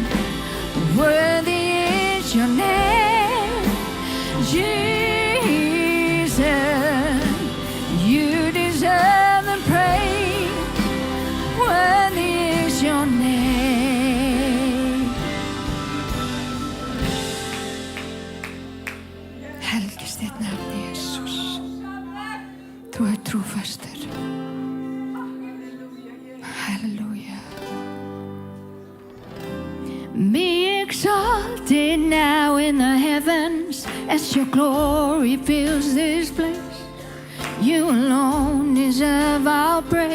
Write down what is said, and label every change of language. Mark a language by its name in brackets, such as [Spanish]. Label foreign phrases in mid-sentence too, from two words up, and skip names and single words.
[English] Worthy is your name, Jesus. You deserve the praise. Worthy is your name. [Icelandic] Helgist þitt nafn, Jesus. Þú ert trúfastur. Hallelujah. [English] Be exalted now in the heavens as your glory fills this place. You alone deserve our praise.